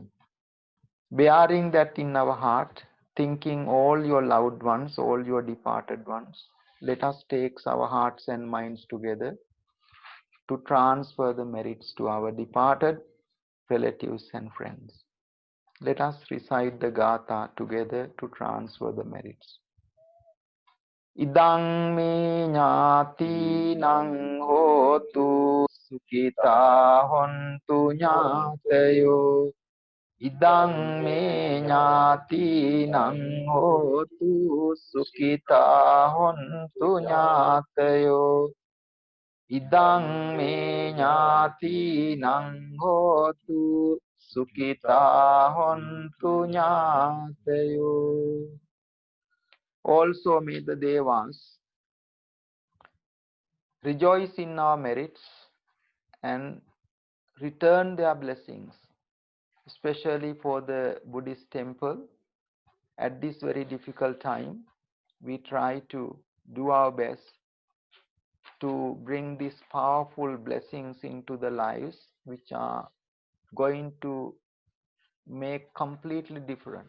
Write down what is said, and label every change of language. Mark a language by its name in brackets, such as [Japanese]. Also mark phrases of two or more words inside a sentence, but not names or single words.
[English] Bearing that in our heart, thinking all your loved ones, all your departed ones, let us take our hearts and minds together to transfer the merits to our departed relatives and friends. Let us recite the Gatha together to transfer the merits. [Pali] Idang me ñāti nang hotu sukita hontu ñātayo. Idang me ñāti nang hotu sukita hontu ñātayo. Idang me ñāti nang hotu sukita hontu ñātayo. [English] Also may the Devas rejoice in our merits and return their blessings, especially for the Buddhist temple. At this very difficult time, we try to do our best to bring these powerful blessings into the lives, which are going to make completely different.